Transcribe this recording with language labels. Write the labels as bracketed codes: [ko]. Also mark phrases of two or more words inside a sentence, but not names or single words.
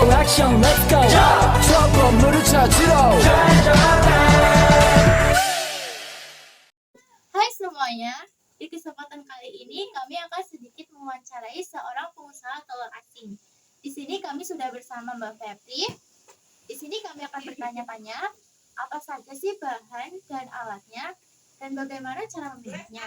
[ko] 액션 [en] let's go [ko] 저 건물을 찾으러 [id] Hai semuanya, di kesempatan kali ini kami akan sedikit mewawancarai seorang pengusaha telur asin. Di sini kami sudah bersama Mbak Febri. Di sini kami akan bertanya-tanya apa saja sih bahan dan alatnya dan bagaimana cara membuatnya.